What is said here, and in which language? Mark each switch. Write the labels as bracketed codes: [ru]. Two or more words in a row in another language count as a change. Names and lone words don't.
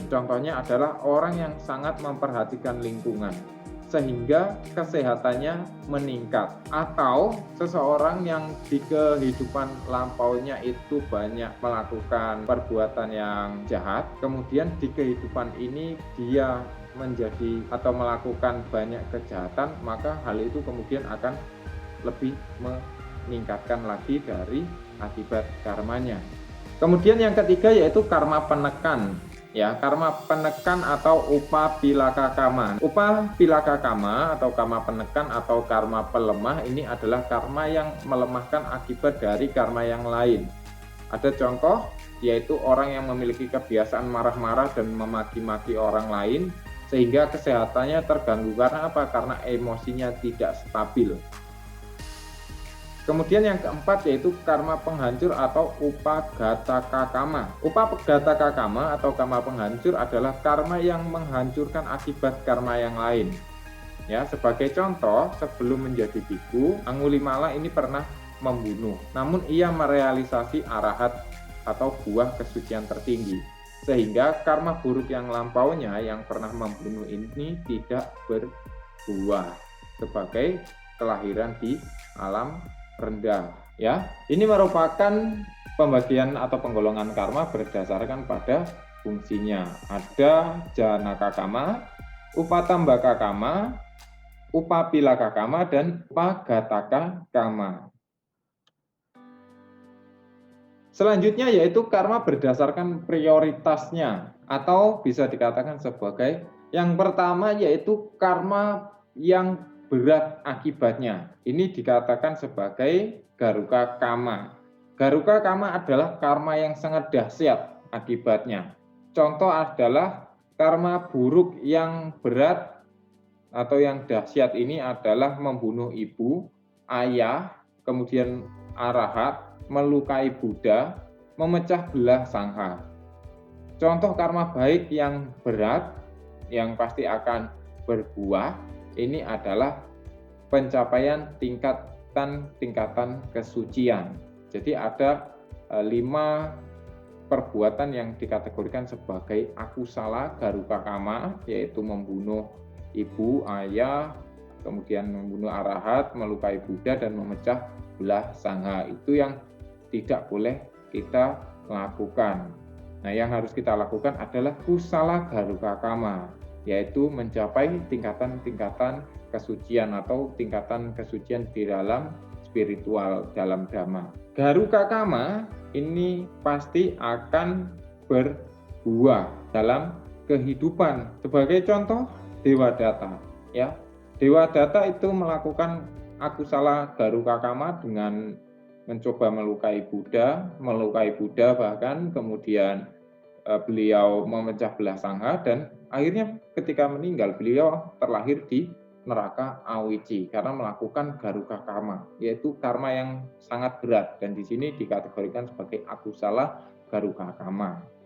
[id] Contohnya adalah orang yang sangat memperhatikan lingkungan sehingga kesehatannya meningkat, atau seseorang yang di kehidupan lampaunya itu banyak melakukan perbuatan yang jahat, kemudian di kehidupan ini dia menjadi atau melakukan banyak kejahatan, maka hal itu kemudian akan lebih meningkatkan lagi dari akibat karmanya. Kemudian yang ketiga yaitu karma penekan. Ya, karma penekan atau [pi] upapilaka kama. Upapilaka kama [id] atau karma penekan atau karma pelemah ini adalah karma yang melemahkan akibat dari karma yang lain. Ada contoh yaitu orang yang memiliki kebiasaan marah-marah dan memaki-maki orang lain sehingga kesehatannya terganggu. Karena apa? Karena emosinya tidak stabil. Kemudian yang keempat yaitu karma penghancur atau [pi] upagataka kama. Upagataka kama [id] atau karma penghancur adalah karma yang menghancurkan akibat karma yang lain. Ya, sebagai contoh, sebelum menjadi biku, Angulimala ini pernah membunuh. Namun ia merealisasi arahat atau buah kesucian tertinggi. Sehingga karma buruk yang lampaunya yang pernah membunuh ini tidak berbuah sebagai kelahiran di alam rendah. Ya, ini merupakan pembagian atau penggolongan karma berdasarkan pada fungsinya. Ada [pi] janaka kama, upatambaka kama, upapilaka kama, [id] dan [pi] upagataka kama. [id] Selanjutnya yaitu karma berdasarkan prioritasnya, atau bisa dikatakan sebagai yang pertama yaitu karma yang berat akibatnya. Ini dikatakan sebagai [pi] garuka kama. Garuka kama [id] adalah karma yang sangat dahsyat akibatnya. Contoh adalah karma buruk yang berat atau yang dahsyat ini adalah membunuh ibu, ayah, kemudian arahat, melukai Buddha, memecah belah sangha. Contoh karma baik yang berat yang pasti akan berbuah ini adalah pencapaian tingkatan kesucian. Jadi ada 5 perbuatan yang dikategorikan sebagai [pi] akusala garuka kama, [id] yaitu membunuh ibu, ayah, kemudian membunuh arahat, melukai Buddha, dan memecah belah sangha. Itu yang tidak boleh kita lakukan. Nah, yang harus kita lakukan adalah [pi] kusala garuka kama, [id] yaitu mencapai tingkatan-tingkatan kesucian atau tingkatan kesucian di dalam spiritual, dalam dhamma. [pi] Garuka kama [id] ini pasti akan berbuah dalam kehidupan. Sebagai contoh, Dewadatta. Ya, Dewadatta itu melakukan [pi] akusala garuka kama [id] dengan mencoba melukai Buddha bahkan, kemudian beliau memecah belah sangha, dan akhirnya ketika meninggal beliau terlahir di neraka Awici karena melakukan [pi] garuka karma, [id] yaitu karma yang sangat berat, dan di sini dikategorikan sebagai [pi] akusala garuka karma.